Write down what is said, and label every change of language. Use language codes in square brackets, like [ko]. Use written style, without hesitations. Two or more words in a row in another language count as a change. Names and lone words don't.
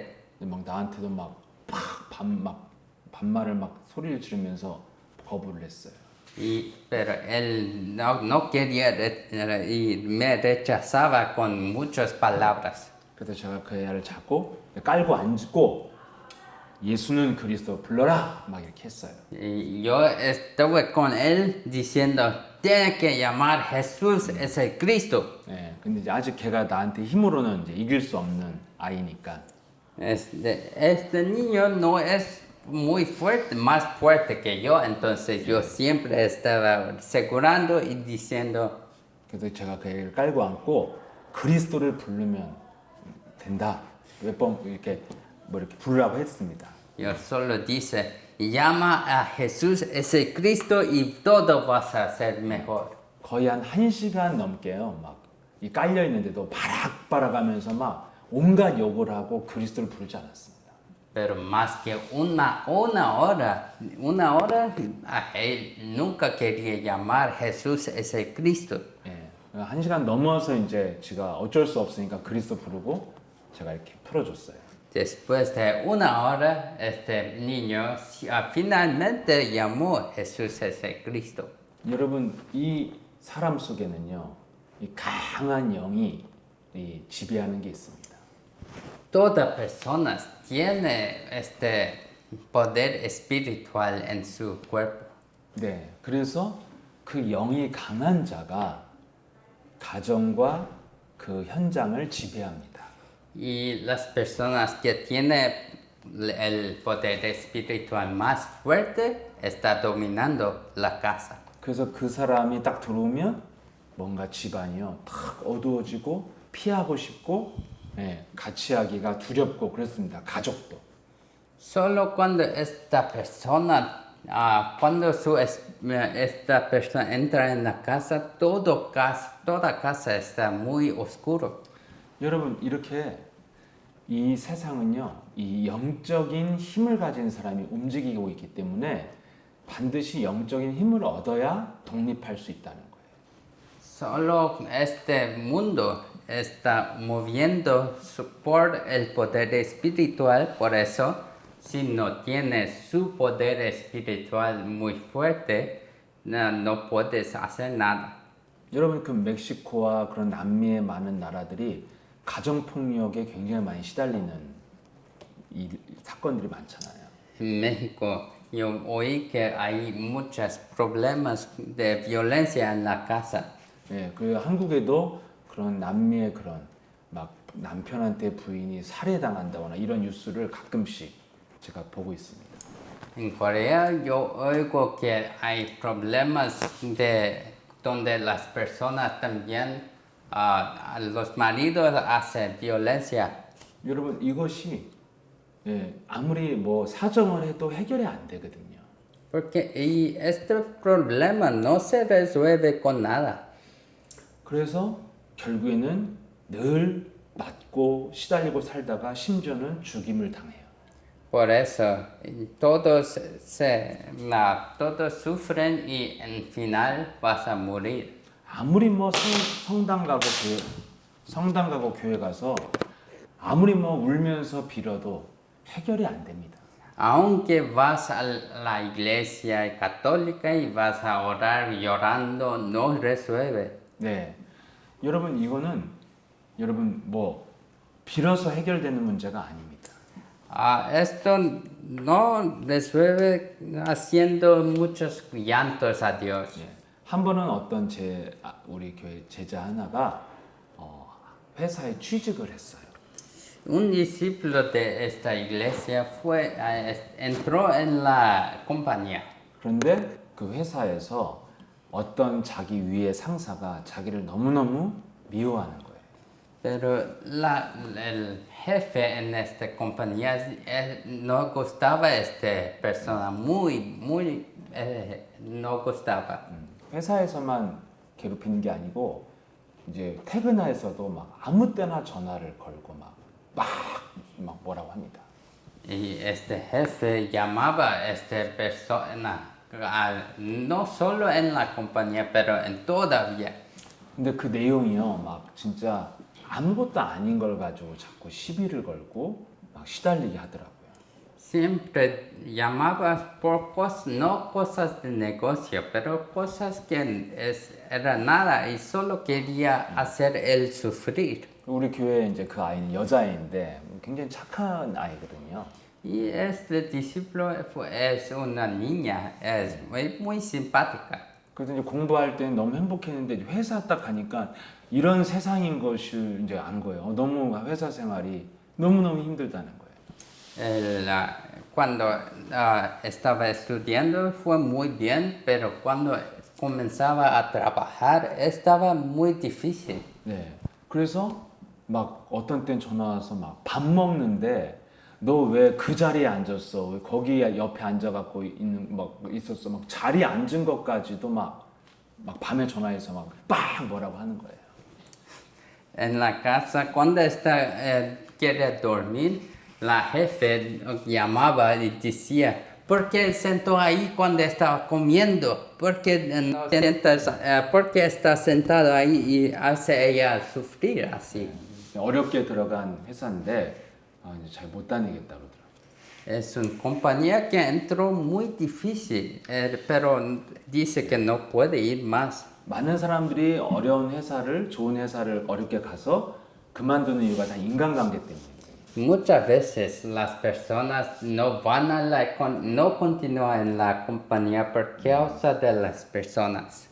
[ko] 막 나한테도 반말을 막 소리를 지르면서 거부를 했어요. [es] Pero él no quería y me rechazaba con muchas palabras. [ko] 그래서 제가 그 애를 잡고 깔고 앉고 예수는 그리스도 불러라 막 이렇게 했어요. [es] Y yo estuve con él diciendo, tiene que llamar Jesús es el Cristo. [ko] 네, 근데 이제 아직 걔가 나한테 힘으로는 이제 이길 수 없는 아이니까. [es] Este niño no es muy fuerte, más fuerte que yo, entonces yo siempre estaba asegurando y diciendo, [ko] 그래서 제가 그 애를 깔고 앉고 그리스도를 부르면 된다. 몇 번 이렇게 뭐 이렇게 부르라고 했습니다. [es] yo solo dice, llama a Jesús es el Cristo y todo vas a ser mejor. [ko] 거의 한 1시간 넘게요. 막 이 깔려 있는데도 바락바락하면서 막 온갖 욕을 하고 그리스도를 부르지 않았습니다. [es] Pero más que una hora, él nunca quería llamar Jesús es el Cristo. [ko] 예, 1시간 넘어서 이제 제가 어쩔 수 없으니까 그리스도 부르고 제가 이렇게 풀어줬어요. [es] Después de una hora, este niño finalmente llamó Jesús es el Cristo. [ko] 여러분 이 사람 속에는요, 이 강한 영이 이 지배하는 게 있습니다. [es] Toda persona tiene este poder espiritual en su cuerpo. [ko] 네, 그래서 그 영이 강한 자가 가정과 그 현장을 지배합니다. [es] Y las personas que tienen el poder espiritual más fuerte está dominando la casa. [ko] 그래서 그 사람이 딱 들어오면 뭔가 집안이요 탁 어두워지고 피하고 싶고 예, 같이 하기가 두렵고 그렇습니다. 가족도. [es] Solo cuando esta persona esta persona entra en la casa, toda casa está muy oscuro. [ko] 여러분 이렇게 이 세상은요 이 영적인 힘을 가진 사람이 움직이고 있기 때문에 반드시 영적인 힘을 얻어야 독립할 수 있다는 거예요. [es] Solo este mundo está moviendo por el poder espiritual, por eso si no tienes su poder espiritual muy fuerte, no puedes hacer nada. [ko] 여러분 그 멕시코와 그런 남미의 많은 나라들이 가정 폭력에 굉장히 많이 시달리는 이 사건들이 많잖아요. [es] En México yo oí que hay muchos problemas de violencia en la casa. [ko] 예, 그 한국에도 그런 남미의 그런 막 남편한테 부인이 살해당한다거나 이런 뉴스를 가끔씩 제가 보고 있습니다. [es] En Corea yo oigo que hay problemas donde las personas también, los maridos hacen violencia. [ko] 여러분 이것이 예, 아무리 뭐 사정을 해도 해결이 안 되거든요. [es] Porque este problema no se resuelve con nada. [ko] 그래서 결국에는 늘 맞고 시달리고 살다가 심지어는 죽임을 당해요. [es] Por eso todos sufren y en final vas a morir. [ko] 아무리 뭐 성당 가고 교회 가서 아무리 뭐 울면서 빌어도 해결이 안 됩니다. [es] Aunque vas a la iglesia católica y vas a orar llorando, no resuelve. [ko] 네, 여러분 이거는 여러분 뭐 빌어서 해결되는 문제가 아닙니다. [es] Esto no resuelve haciendo muchos llantos a Dios. [ko] 예, 한 번은 어떤 우리 교회 제자 하나가 회사에 취직을 했어요. [es] Un discípulo de esta iglesia entró en la compañía. [ko] 그런데 그 회사에서 어떤 자기 위의 상사가 자기를 너무너무 미워하는 거예요. [es] Pero el jefe en esta compañía no gustaba esta persona, no gustaba. [ko] 회사에서만 괴롭히는 게 아니고 이제 퇴근해서도 막 아무 때나 전화를 걸고 막 뭐라고 합니다. [es] Y este jefe llamaba a esta persona, no solo en la compañía, pero en todavía. [ko] 근데 그 내용이요, 막 진짜 아무것도 아닌 걸 가지고 자꾸 시비를 걸고 막 시달리게 하더라고요. [es] Siempre llamaba por no cosas de negocio, pero cosas que era nada y solo quería hacer él sufrir. [ko] 우리 교회에 이제 그 아이는 여자애인데 굉장히 착한 아이거든요. [es] Y este discípulo es una niña, es muy simpática. [ko] 그래서 이제 공부할 때는 너무 행복했는데 이제 회사 딱 가니까 이런 세상인 것을 이제 안 거예요. 너무 회사 생활이 너무너무 힘들다는 거예요. [es] Cuando estaba estudiando fue muy bien, pero cuando comenzaba a trabajar estaba muy difícil. [ko] 네. 그래서 막 어떤 땐 전화 와서 막 밥 먹는데 너 왜 그 자리에 앉았어? 왜 거기 옆에 앉아갖고 있었어? 막 자리에 앉은 것까지도 막 밤에 전화해서 막 뭐라고 하는 거예요. [es] En la casa, cuando quiere dormir, la jefe llamaba y decía, ¿por qué sentó ahí cuando estaba comiendo? ¿Por qué está sentado ahí y hace ella sufrir así? [ko] 어렵게 들어간 회사인데 이제 잘 못 다니겠다 그러더라고요. [es] Es una compañía que entró muy difícil, pero dice que no puede ir más. [ko] 많은 사람들이 어려운 회사를 좋은 회사를 어렵게 가서 그만두는 이유가 다 인간관계 때문이에요. [es] Muchas veces las personas no van no continúan en la compañía por causa de las personas.